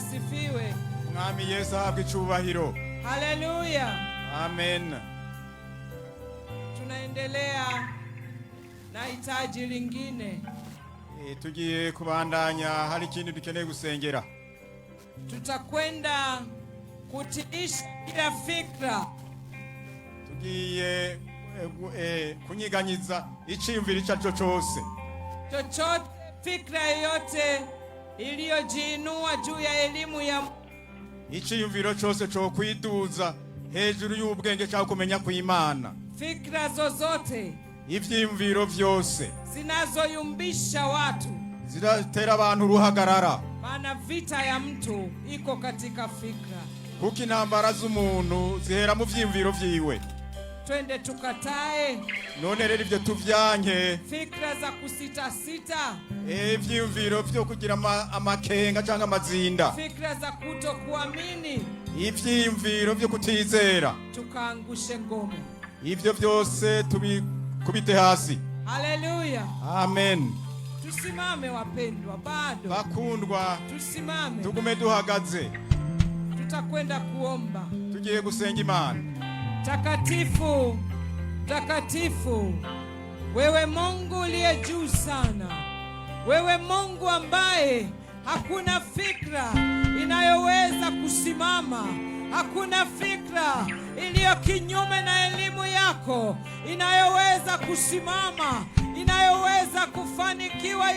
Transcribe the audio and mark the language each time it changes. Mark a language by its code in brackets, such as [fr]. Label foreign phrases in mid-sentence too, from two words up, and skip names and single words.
[sw] asifiwe. [rn] Mwami Yesu ahabwe icubahiro. Haleluya. Amen. [sw] Tunaendelea na hitaji lingine. [rn] Tugiye kubandanya, hari ikintu dukeneye gusengera. [sw] Tutakwenda kutiisha kila fikra. [rn] Tugiye kunyiganyiza iciyumviro ico arico cose, [sw] Chochote fikra yoyote iliyojiinua juu ya elimu ya [rn] iciyumviro cose co kwiduza hejuru y'ubwenge cyangwa kumenya kw'Imana. [sw] fikra zozote [rn] Ivyiyumviro vyose [sw] zinazoyumbisha watu, [rn] ziratera abantu uruhagarara, [sw] maana vita ya mtu iko katika fikra. [rn] kuko intambara z'umuntu zihera mu vyiyumviro vyiwe. [sw] Twende tukatae [rn] None rero ivyo tuvyanke, [sw] fikra za kusitasita, [rn] ivyiyumviro vyo kugira amakenga canke amazinda, [sw] fikra za kutokuamini, [rn] ivyiyumviro vyo kutizera, [sw] tukaangushe ngome. [rn] ivyo vyose tubikubite hasi. Haleluya. Amen. [sw] Tusimame wapendwa, bado [rn] Bakundwa, [sw] tusimame, [rn] tugume duhagaze, [sw] tutakwenda kuomba. [rn] tugiye gusenga Imana. [sw] Takatifu, takatifu, wewe Mungu uliye juu sana, wewe Mungu ambaye hakuna fikra inayoweza kusimama, hakuna fikra iliyo kinyume na elimu yako inayoweza kusimama, inayoweza kufanikiwa.